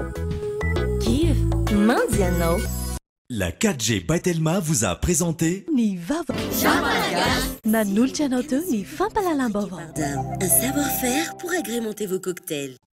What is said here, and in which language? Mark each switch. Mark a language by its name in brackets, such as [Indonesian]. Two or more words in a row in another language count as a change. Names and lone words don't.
[Malagasy] Give, mandy anao. [French] La 4G by Telma vous a présenté [Malagasy] Ny vaovao. Nanolotra anao teo ny fampalalam-baovao. [French] Un savoir-faire pour agrémenter vos cocktails.